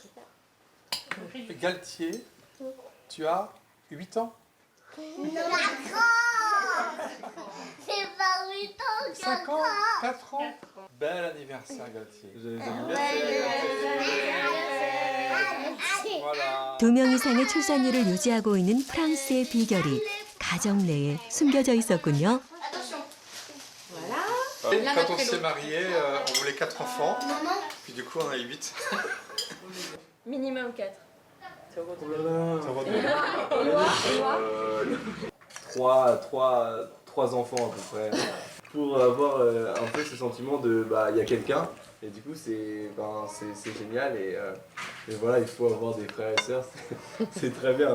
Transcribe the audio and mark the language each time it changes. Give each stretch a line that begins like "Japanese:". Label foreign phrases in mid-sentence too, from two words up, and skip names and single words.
French: Galtier, tu as 8 ans? C'est pas 8 ans, 5 ans? 4 ans? Bel anniversaire, Galtier. Voilà.
Korean: 2명 이상의 출산율을 유지하고 있는 프랑스의 비결이 가정 내에 숨겨져 있었군요.
French: Quand on s'est mariés, on voulait 4 enfants, puis du coup on a eu 8. Minimum 4. Trois enfants à peu près, pour avoir un peu ce sentiment de il y a quelqu'un, et du coup c'est génial, et voilà, il faut avoir des frères et sœurs, c'est très bien.